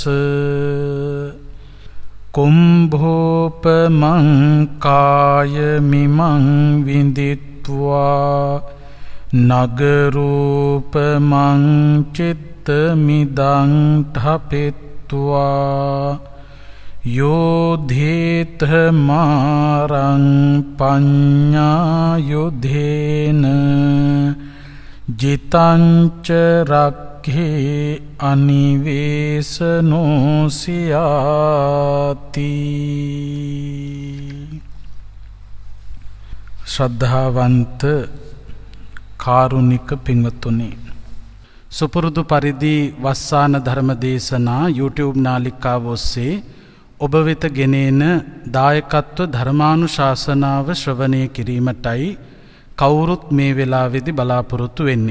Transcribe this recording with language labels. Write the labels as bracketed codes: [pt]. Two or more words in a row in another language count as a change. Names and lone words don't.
[pi] කුම්භෝපමං කාය මිමං විඳිත්වා නගරූපමං චිත්තමිදං ඨපෙත්වා යෝධේත මාරං පඤ්ඤායුධේන ජිතංච රක්ඛේ අනිවේසනෝසියාති. [si] ශ්‍රද්ධාවන්ත කාරුණික පින්වත්තුනි, සුපුරුදු පරිදි වස්සාන ධර්ම දේශනා YouTube නාලිකාව ඔස්සේ ඔබ වෙත ගෙනෙන දායකත්ව ධර්මානුශාසනාව ශ්‍රවණය කිරීමටයි කවුරුත් මේ වෙලාවේදී බලාපොරොත්තු වෙන්නේ.